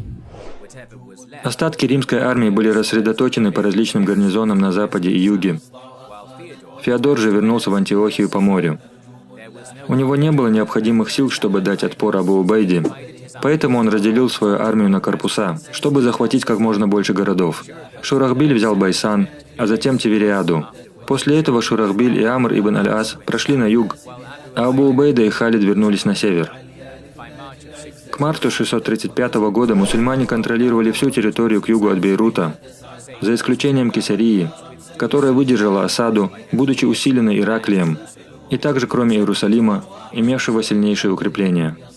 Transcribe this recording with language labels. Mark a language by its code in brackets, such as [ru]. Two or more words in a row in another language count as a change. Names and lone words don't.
[ru] Остатки римской армии были рассредоточены по различным гарнизонам на западе и юге, Феодор же вернулся в Антиохию по морю. У него не было необходимых сил, чтобы дать отпор Абу Убайде, поэтому он разделил свою армию на корпуса, чтобы захватить как можно больше городов. Шурахбиль взял Байсан, а затем Тивериаду. После этого Шурахбиль и Амр ибн аль-Ас прошли на юг, а Абу Убайда и Халид вернулись на север. К марту 635 года мусульмане контролировали всю территорию к югу от Бейрута, за исключением Кесарии, которая выдержала осаду, будучи усиленной Ираклием, и также кроме Иерусалима, имевшего сильнейшие укрепления.